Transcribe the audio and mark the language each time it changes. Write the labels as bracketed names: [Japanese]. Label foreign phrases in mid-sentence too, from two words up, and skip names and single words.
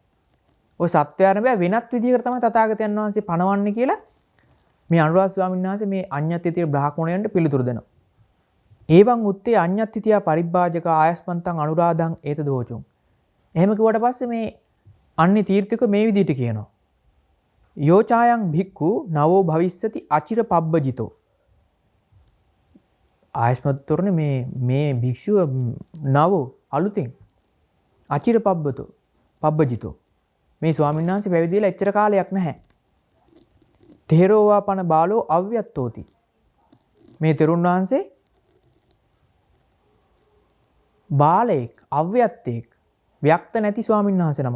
[Sinhala] ඔය සත්‍යයන් බෑ වෙනත් විදිහකට තමයි තථාගතයන් වහන්සේ පණවන්නේ කියලා මේ අනුරාධ ස්වාමීන් වහන්සේ මේ අඤ්ඤත්තිතිය බ්‍රාහ්මණයන්ට පිළිතුරු දෙනවා. [Pali] ඒවං උත්තේ අඤ්ඤත්තිතිය පරිබ්බාජක ආයස්මන්තං අනුරාධං ඒත දෝචුං. [Sinhala] එහෙම කිව්වට පස්සේ මේ අන්නේ තීර්ථක මේ විදිහට කියනවා. [Pali] යෝචායන් භික්ඛු නවෝ භවිස්සති අචිර පබ්බජිතෝ. [Sinhala] ආයස්මත්තරනේ මේ භික්ෂුව නව අලුතෙන් [Pali] අචිර පබ්බජිතෝ [Sinhala] මේ ස්වාමීන් වහන්සේ පැවිදි වෙලා එච්චර කාලයක් නැහැ. [Pali] තේරෝවා පන බාලෝ අව්‍යත්තෝති. [Sinhala] මේ තෙරුන් වහන්සේ බාලයෙක් අව්‍යත්තෙක් ව්‍යක්ත නැති ස්වාමීන් වහන්සේ නම.